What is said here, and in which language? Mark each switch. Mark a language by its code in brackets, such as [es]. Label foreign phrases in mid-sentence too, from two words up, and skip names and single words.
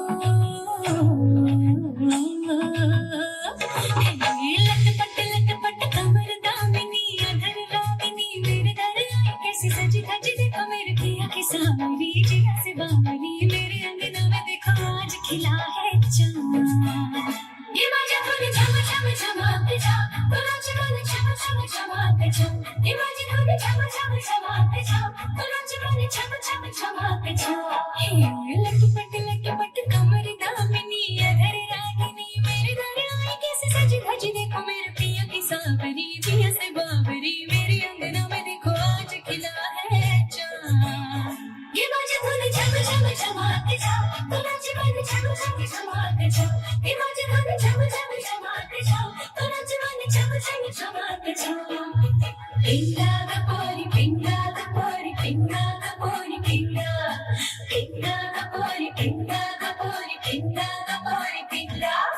[hi] लटपट कमर दामिनी अधर लागिनी मेरे दर आई कैसी सजी धजी देखो मेरे पिया की सावरी जिया से बावरी मेरे अंगना में देखो आज खिला है चांद [mr] ये माझ्या थोडी झम झम झमाते जा तुला जीवन झम झम झमाते जा ये माझी थोडी झम झम झमाते जा तुला जीवन झम झम झमाते जा [hi] लटपट कमर दामिनी अधर रागिनी मेरे घर आई कैसे सजी धजी देखो मेरे पिया की सावरी जिया से बावरी मेरे अंगना में देखो आज खिला है चांद [mr] ये माझी थोडी झम झम झमाते जा तुला जीवन झम झम झमाते जा ये माझी थोडी झम झम झमाते जा तुला जीवन झम झम झमाते जा पिंगा ग पोरी पिंगा ग पोरी पिंगा ग पोरी पिंगा पिंगा ग पोरी पिंगा ग पोरी पिंगा ग पोरी पिंगा